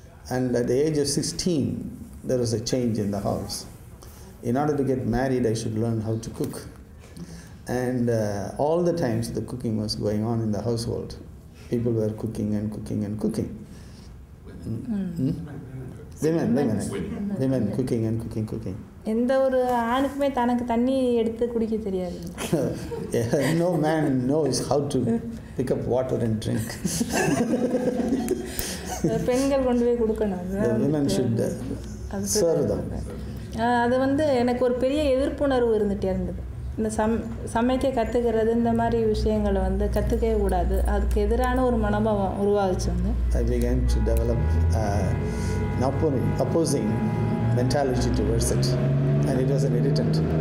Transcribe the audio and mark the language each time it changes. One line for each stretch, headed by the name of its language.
English: And at the age of 16, there was a change in the house. In order to get married, I should learn how to cook. And all the times the cooking was going on in the household. People were cooking and cooking and cooking. Women cooking and cooking.
Tamil: எந்த ஒரு ஆணுக்குமே தனக்கு தண்ணி எடுத்து குடிக்க தெரியாது.
English: No man knows how to pick up water and drink.
Tamil: பெண்கள் கொண்டு போய் கொடுக்கணும்.
English: Women should serve them.
Tamil: அது வந்து எனக்கு ஒரு பெரிய எதிர்ப்புணர்வு இருந்துகிட்டே இருந்தது. இந்த சமைக்க கற்றுக்கிறது, இந்த மாதிரி விஷயங்களை வந்து கற்றுக்கவே கூடாது, அதுக்கு எதிரான ஒரு மனோபாவம் உருவாகிச்சு. வந்து
English: I began to develop an opposing mentality towards it, and it was an irritant.